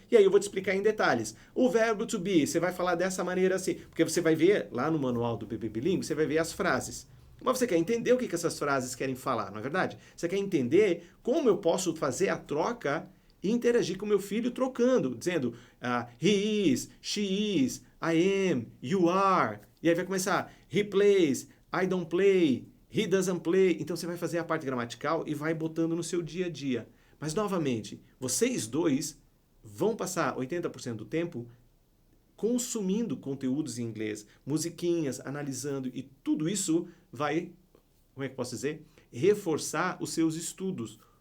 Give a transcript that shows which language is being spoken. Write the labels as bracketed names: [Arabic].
[Portuguese] E aí eu vou te explicar em detalhes. O verbo to be, você vai falar dessa maneira assim, porque você vai ver lá no manual do bebê bilíngue, você vai ver as frases. Mas você quer entender o que essas frases querem falar, não é verdade? Você quer entender como eu posso fazer a troca e interagir com meu filho trocando, dizendo [English] he is, she is, I am, you are. [Portuguese] E aí vai começar [English] he plays, I don't play, he doesn't play. [Portuguese] Então você vai fazer a parte gramatical e vai botando no seu dia a dia. Mas novamente, vocês dois vão passar 80% do tempo consumindo conteúdos em inglês, musiquinhas, analisando, e tudo isso vai, como é que posso dizer, reforçar os seus estudos.